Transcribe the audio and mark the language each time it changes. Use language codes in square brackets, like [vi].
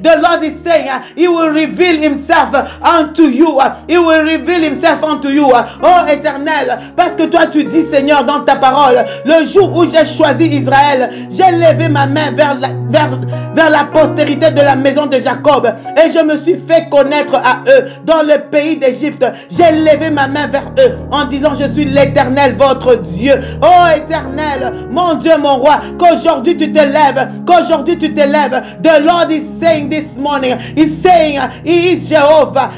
[en] The Lord is saying, he will reveal himself unto you. He will reveal himself unto you. [fr] Oh éternel, parce que toi tu dis, Seigneur, dans ta parole, le jour où j'ai choisi Israël, j'ai levé ma main vers la postérité de la maison de Jacob et je me suis fait connaître à eux dans le pays d'Égypte. J'ai levé ma main vers eux en disant, je suis l'Éternel, votre Dieu. Oh éternel, mon Dieu, mon roi, qu'aujourd'hui tu te lèves, qu'aujourd'hui tu te lèves. [en] The Lord is saying this morning, he's saying, he is Jehovah.